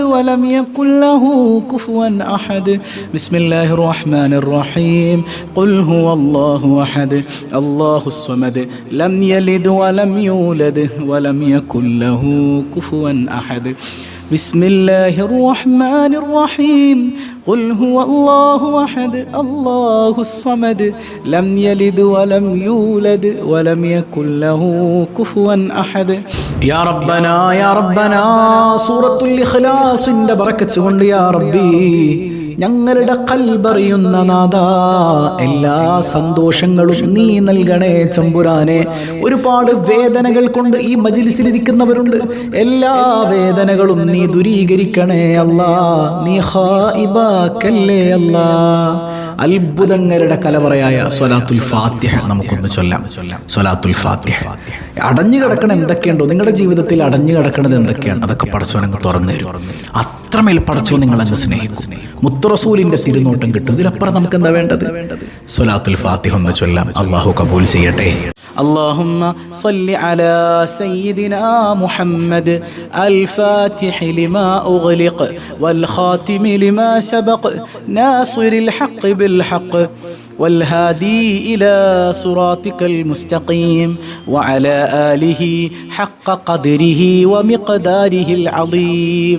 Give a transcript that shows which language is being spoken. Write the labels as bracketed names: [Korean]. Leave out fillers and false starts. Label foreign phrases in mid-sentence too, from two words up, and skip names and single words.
[Arabic] ولم يكن له كفوا أحد بسم الله الرحمن الرحيم قل هو الله أحد الله الصمد لم يلد ولم يولد ولم يكن له كفوا أحد بسم الله الرحمن الرحيم قل هو الله أحد الله الصمد لم يلد ولم يولد ولم يكن له كفوا أحد يا ربنا سورة الإخلاص عند بركة يا ربي [Malayalam] ഞങ്ങളുടെ കൽബറിയുന്ന നാഥാ എല്ലാ സന്തോഷങ്ങളും നീ നൽകണേ തമ്പുരാനെ. ഒരുപാട് വേദനകൾ കൊണ്ട് ഈ മജ്‌ലിസിലിരിക്കുന്നവരുണ്ട്. എല്ലാ വേദനകളും നീ ദൂരീകരിക്കണേ അല്ലാ. നീ ഖായിബാക്കല്ലേ അല്ലാ. അത്ഭുതങ്ങളുടെ കലവറയായ സ്വലാത്തുൽ ഫാത്തിഹ നമുക്കൊന്ന് ചൊല്ലാം. സ്വലാത്തുൽ ഫാത്തിഹ. അടഞ്ഞു കിടക്കണ എന്തൊക്കെയുണ്ടോ നിങ്ങളുടെ ജീവിതത്തിൽ, അടഞ്ഞു കിടക്കണത് എന്തൊക്കെയാണ്, അതൊക്കെ പടച്ചോനങ്ങ് തുറന്നു തരും. അത്രമേൽ പടച്ചോ നിങ്ങളങ്ങ് സ്നേഹിക്കും. മുത്തറസൂലിന്റെ തിരുനോട്ടം കിട്ടും. ഇതിലപ്പുറം നമുക്ക് എന്താ വേണ്ടത്? സ്വലാത്തുൽ ഫാത്തിഹ ഒന്ന് ചൊല്ലാം. അള്ളാഹു കബൂൽ ചെയ്യട്ടെ. [Arabic] اللهم صل على سيدنا محمد الفاتح لما أغلق والخاتم لما سبق ناصر الحق بالحق والهادي إلى صراطك المستقيم وعلى آله حق قدره ومقداره العظيم.